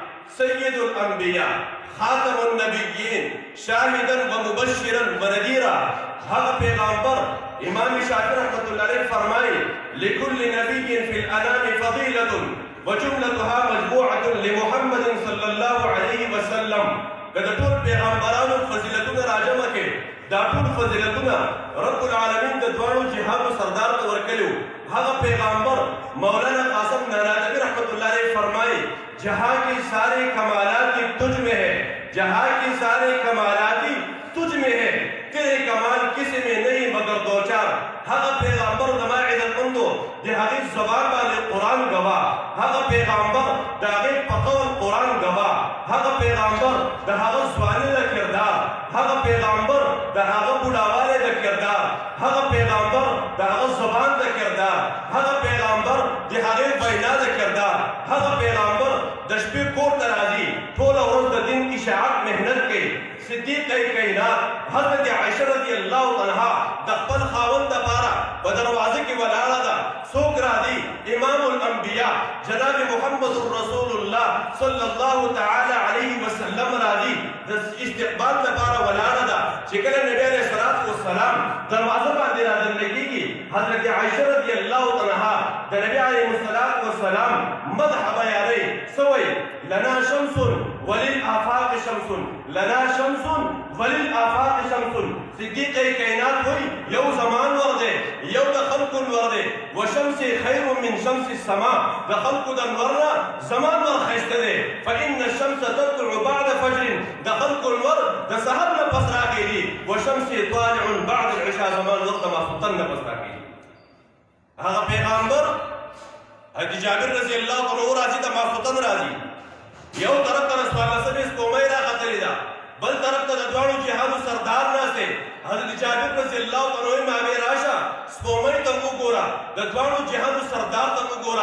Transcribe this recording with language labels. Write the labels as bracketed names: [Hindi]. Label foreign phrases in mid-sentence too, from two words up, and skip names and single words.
[Arabic] سيد الأنبياء خاتم النبيين شاهدا ومبشرا ونذيرا. هذا [Pashto] پیغمبر امام شافعی رحمۃ اللہ علیہ فرمائے [Arabic] لكل نبي في الانام فضيلة وجملتها مجموعة لمحمد صلی اللہ علیہ وسلم. [Pashto] کدا ټول پیغمبرانو فضیلتونه راجمع کې دا ټول فضیلتونه رب العالمین د دوانو جهادو سردار ته ورکړو. هغه پیغمبر [Urdu] مولانا قاسم نانوتوی رحمۃ اللہ علیہ فرمائے جہاں کی سارے کمالات تجھ میں ہے، جہاں کی سارے کمالات تجھ میں ہے، تیرے کمال کسی میں نہیں مگر دو چار. [Pashto] هغه پیغمبر د ماعد المندو د هغې زبان باندې قرآن گواه، هغه پیغمبر د هغې په قول قرآن گواه، هغه پیغمبر د هغه ځواني د کردار، هغه پیغمبر د هغه بوډاوالی د کردار، هغه پیغمبر د هغه زبان د کردار، هغه پیغمبر د هغې وینا د کردار، هغه پیغمبر د شپې کور ته راځي ټوله ورځ د دین اشاعت محنت کوي. صدیقه کائنات حضرت عائشہ رضی اللہ عنہا د خپل خاوند دپاره په دروازه کې ولاړه ده. څوک راځي؟ امام الانبیاء جناب محمد رسول الله [Arabic] صلی الله تعالی علیه وسلم [Pashto] راځي د استقبال دپاره ولاړه ده. چې کله نبی [Arabic] علیه الصلاة والسلام [Pashto] دروازه باندې رادننه کېږي حضرت عائشہ رضی اللہ عنہا د نبی [Arabic] علیه الصلاة والسلام [Pashto] مدح بیانوي. څه وایي؟ [Arabic] لنا شمس وللآفاق شمس، لنا شمس وللآفاق شمس. [Pashto] صدیقه کائنات وایي یو زمان ور دی، یو د خلقو انور دی. [Arabic] وشمس خیر من شمس السما، [Pashto] د خلقو د انور نه زمان ور ښایسته دی. [Arabic] فإن الشمس تطلع بعد فجر، [Pashto] د خلقو انور د سحر نه پس راخېږي. [Arabic] وشمس طالع بعد العشاء، [Pashto] زمان ور د ماخوتن نه پس راخېږي. هغه پیغمبر حضرت جابر رضی الله عنه راځي د ماخوتن راځي. یو طرف ته څوارلسمې سپومۍ راختلې ده، بل طرف ته د دواړو جهادو سردار ناست دی. حضرت جابر رضی الله عنه مامې راشه سپومۍ ته وګوره، د دواړو جهادو سردار ته وګوره.